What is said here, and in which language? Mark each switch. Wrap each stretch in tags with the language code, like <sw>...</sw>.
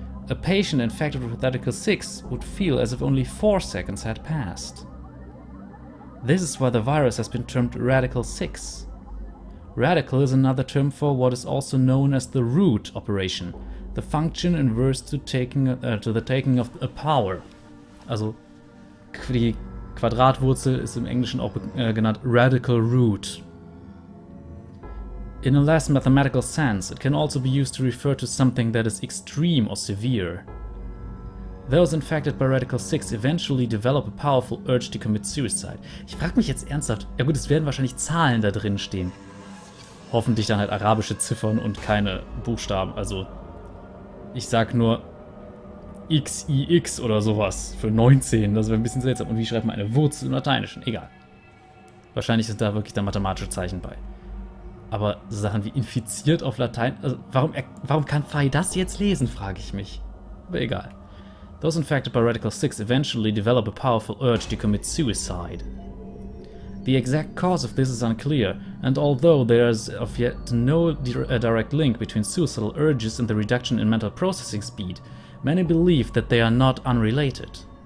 <en>A patient infected with Radical 6 would feel as if only 4 seconds had passed. This is why the virus has been termed Radical 6. Radical is another term for what is also known as the root operation, the function inverse to the taking of a power.</en> <de>Also die Quadratwurzel ist im Englischen auch genannt Radical Root.</de> <en>In a less mathematical sense, it can also be used to refer to something that is extreme or severe. Those infected by Radical 6 eventually develop a powerful urge to commit suicide.</en> <de>Ich frage mich jetzt ernsthaft, ja gut, es werden wahrscheinlich Zahlen da drin stehen. Hoffentlich dann halt arabische Ziffern und keine Buchstaben. Also, ich sag nur XIX oder sowas für 19. Das wäre ein bisschen seltsam. Und wie schreibt man eine Wurzel im Lateinischen? Egal. Wahrscheinlich sind da wirklich dann mathematische Zeichen bei. Aber so Sachen wie infiziert auf Latein, also warum kann Fai das jetzt lesen, frage ich mich. Aber egal.</de> <en>Those infected by Radical 6 eventually develop a powerful urge to commit suicide. The exact cause of this is unclear, and although there is of yet no direct link between suicidal urges and the reduction in mental processing speed, many believe that they are not unrelated.</en>